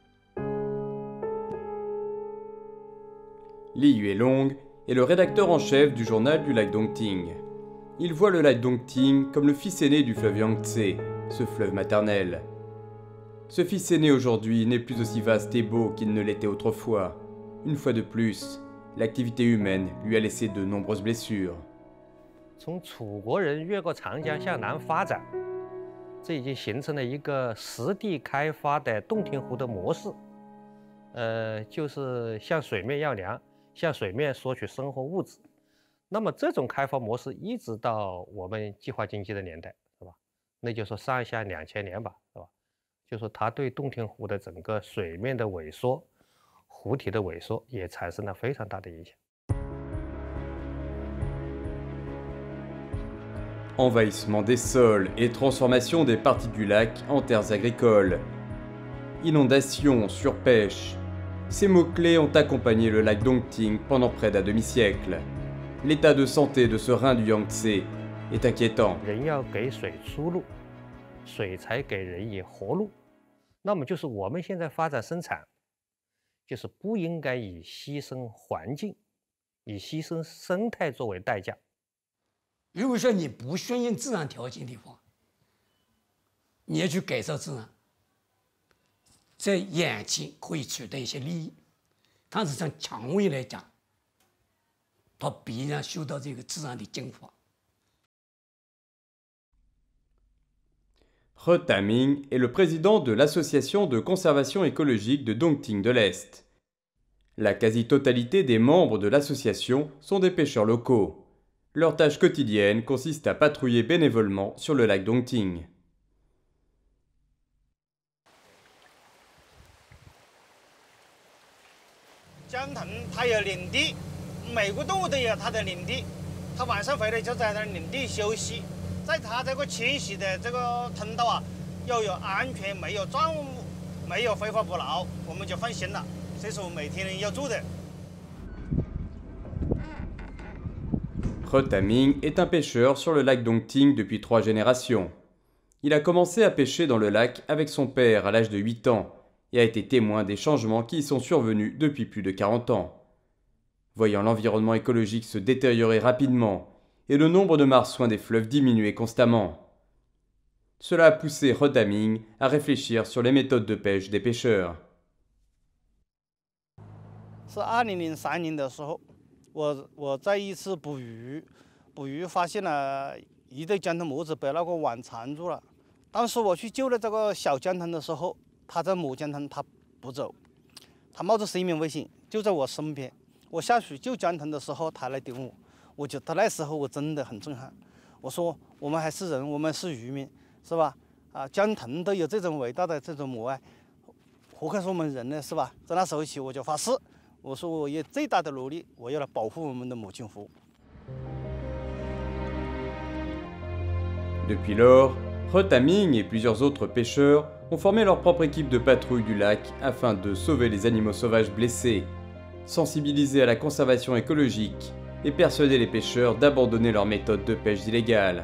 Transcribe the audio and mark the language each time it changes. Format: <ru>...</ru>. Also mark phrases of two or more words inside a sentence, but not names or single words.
<fr>Li Yuelong est le rédacteur en chef du journal du lac Dongting. Il voit le lac Dongting comme le fils aîné du fleuve Yangtze, ce fleuve maternel. Ce fils aîné aujourd'hui n'est plus aussi vaste et beau qu'il ne l'était autrefois. Une fois de plus, l'activité humaine lui a laissé de nombreuses blessures.</fr> <zh>从楚国人越过长江向南发展，这已经形成了一个实地开发的洞庭湖的模式。就是向水面要粮，向水面索取生活物质。那么这种开发模式一直到我们计划经济的年代，是吧？那就说上下2000年吧，是吧？就说它对洞庭湖的整个水面的萎缩、湖体的萎缩也产生了非常大的影响。</zh> <fr>Envahissement des sols et transformation des parties du lac en terres agricoles. Inondations, surpêche. Ces mots-clés ont accompagné le lac Dongting pendant près d'un demi-siècle. L'état de santé de ce rein du Yangtze est inquiétant.</fr> <zh>人要给水出路，水才给人以活路。那么就是我们现在发展生产，就是不应该以牺牲环境、以牺牲生态作为代价。如果说你不顺应自然条件的话，你要去改造自然，在眼前可以取得一些利益，但是从长远来讲，它必然受到这个自然的净化。</zh> <fr>He Taming est le président de l'association de conservation écologique de Dongting de l'Est. La quasi-totalité des membres de l'association sont des pêcheurs locaux. Leur tâche quotidienne consiste à patrouiller bénévolement sur le lac Dongting.</fr> <zh>江豚它有领地，每个动物都有它的领地，它晚上回来就在它领地休息。在它这个迁徙的这个通道啊，要有安全，没有障物，没有非法捕捞，我们就放心了。这是我每天要做的。</zh> <fr>He Taming est un pêcheur sur le lac Dongting depuis 3 générations. Il a commencé à pêcher dans le lac avec son père à l'âge de 8 ans et a été témoin des changements qui y sont survenus depuis plus de 40 ans. Voyant l'environnement écologique se détériorer rapidement et le nombre de marsouins des fleuves diminuer constamment, cela a poussé He Taming à réfléchir sur les méthodes de pêche des pêcheurs.</fr> <zh>是2003年的时候，我在一次捕鱼发现了一对江豚母子被那个网缠住了。当时我去救了这个小江豚的时候，它这母江豚它不走，它冒着生命危险就在我身边，我下水救江腾的时候，他来顶我，我觉得那时候我真的很震撼。我说我们还是人，我们是渔民，是吧？啊，江腾都有这种伟大的这种母爱，何况是我们人呢，是吧？在那时候起，我就发誓，我说我以最大的努力，我要来保护我们的母亲湖。</zh> <fr>Depuis lors, Rotaming et plusieurs autres pêcheurs ont formé leur propre équipe de patrouille du lac afin de sauver les animaux sauvages blessés, sensibiliser à la conservation écologique et persuader les pêcheurs d'abandonner leurs méthodes de pêche illégales.</fr>